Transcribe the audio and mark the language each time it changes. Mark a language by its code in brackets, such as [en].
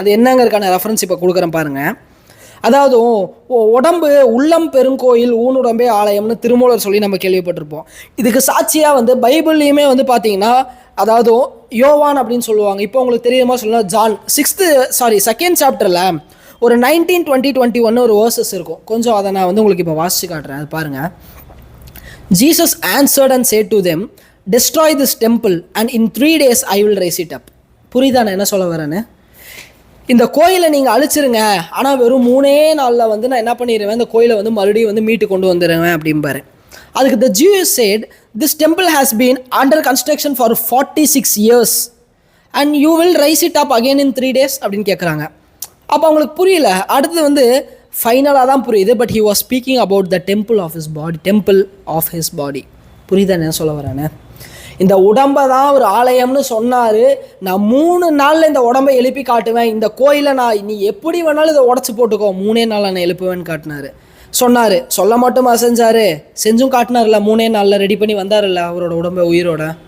[ta] அது என்னங்கிறதுக்கான ரெஃபரன்ஸ் இப்போ கொடுக்குறேன் பாருங்கள். அதாவது உடம்பு உள்ளம் பெருங்கோயில் ஊனுடம்பே ஆலயம்னு திருமூலர் சொல்லி நம்ம கேள்விப்பட்டிருப்போம். இதுக்கு சாட்சியாக வந்து பைபிள்லேயுமே வந்து பார்த்தீங்கன்னா, அதாவது யோவான் அப்படின்னு சொல்லுவாங்க. இப்போ உங்களுக்கு தெரியுமா சொல்லலாம், ஜான் 2nd சாப்டரில் ஒரு 19, 20, 21 ஒரு வேர்சஸ் இருக்கும். கொஞ்சம் அதை நான் வந்து உங்களுக்கு இப்போ வாசிச்சு காட்டுறேன், அது பாருங்கள். [en] Jesus answered and said to them, destroy this temple and in 3 days I will raise it up. [ta] புரியுதா நான் என்ன சொல்ல வரேன்னு? இந்த கோயிலை நீங்கள் அழிச்சிருங்க, ஆனால் வெறும் 3 நாளில் வந்து நான் என்ன பண்ணிடுவேன், இந்த கோயிலை வந்து மறுபடியும் வந்து மீட்டு கொண்டு வந்துடுவேன் அப்படிம்பாரு. அதுக்கு [en] the Jews said, this temple has been under construction for 46 years and you will raise it up again in 3 days [ta] அப்படின்னு கேட்குறாங்க. அப்போ அவங்களுக்கு புரியல. அடுத்து வந்து ஃபைனலாக தான் புரியுது. But [en] he was speaking about the temple of his body. [ta] புரியுதா என்ன சொல்ல வரேன்னு? இந்த உடம்பை தான் ஒரு ஆலயம்னு சொன்னார். நான் 3 நாளில் இந்த உடம்பை எழுப்பி காட்டுவேன், இந்த கோயிலை நான் நீ எப்படி வேணாலும் இதை உடச்சி போட்டுக்கோ, 3 நாளில் நான் எழுப்புவேன்னு காட்டினார். சொன்னார். சொல்ல மட்டுமா செஞ்சார்? செஞ்சும் காட்டினார்ல. 3 நாளில் ரெடி பண்ணி வந்தார்ல அவரோட உடம்பை உயிரோட.